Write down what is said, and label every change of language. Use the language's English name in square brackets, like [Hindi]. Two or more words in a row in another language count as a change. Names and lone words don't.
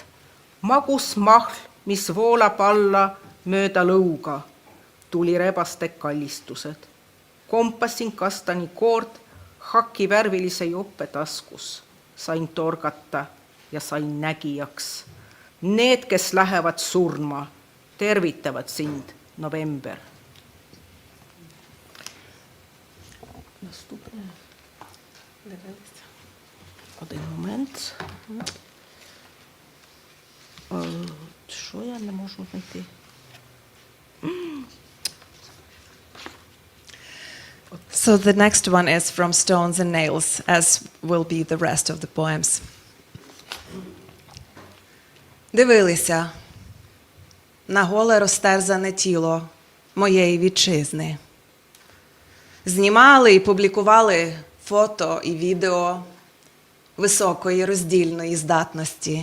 [Estonian] Magus mahl, mis voolab alla mööda lõuga, tuli rebaste kallistused. Kompasin kastani koort haki värvilise joppe taskus. Sain torgata ja sain nägijaks. Need, kes lähevad surma, tervitavad sind, november. [Russian] Один момент. [Ukrainian] Що я не можу знайти? [English] So the next one is from Stones and Nails, as will be the rest of the poems. [Ukrainian] Дивилися на голе розтерзане тіло моєї вітчизни. Знімали і публікували фото і відео високої роздільної здатності.